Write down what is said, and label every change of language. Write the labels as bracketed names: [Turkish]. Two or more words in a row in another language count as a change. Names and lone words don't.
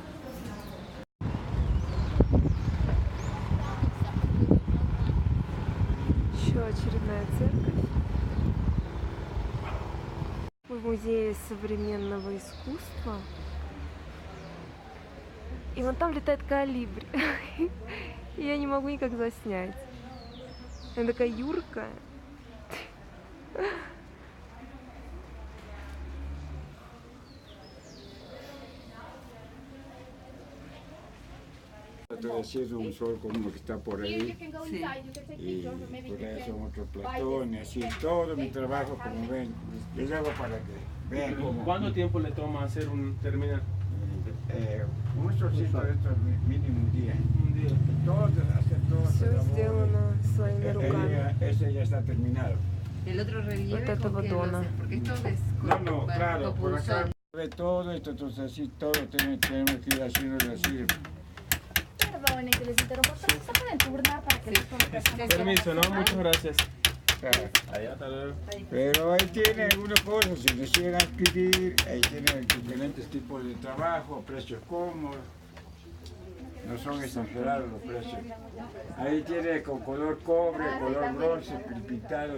[Russian] Еще очередная церковь. Мы в музее современного искусства. И вон там летает колибри. И я не могу никак заснять. Она такая юркая. [Spanish] Atravesando un sol como que está por [English] Here you [Spanish] ahí [English] can go inside, you can take [Spanish] y [English] pictures, or maybe you [Spanish] por ahí [English] can [Spanish] son otros [English] buy [Spanish] platones, [English] this. [Spanish] así, todo mi trabajo como ven, les hago para que vean cómo. ¿Cuánto tiempo le toma hacer terminar? Un solcito de estos mínimo un día. Un día. Todo, hacer todo. [Russian] Все сделано своими руками. [Spanish] Ese ya está terminado. El otro relieve, [Russian] Вот этого [Spanish] ¿con qué lo [Russian] дона. [Spanish] haces? Porque esto es No, claro, por acá punzón. ve todo esto, entonces así todo tenemos que ir haciéndolo así. Perdonen que les interrumpa, pero se pueden turnar para que les conozcan. Permiso, ¿no? Muchas gracias. Claro. Allá, hasta luego. Pero ahí tiene algunas cosas, si deciden adquirir, ahí tienen diferentes tipos de trabajo, precios cómodos, no son exagerados los precios. Ahí tiene con color cobre, color bronce, pintado.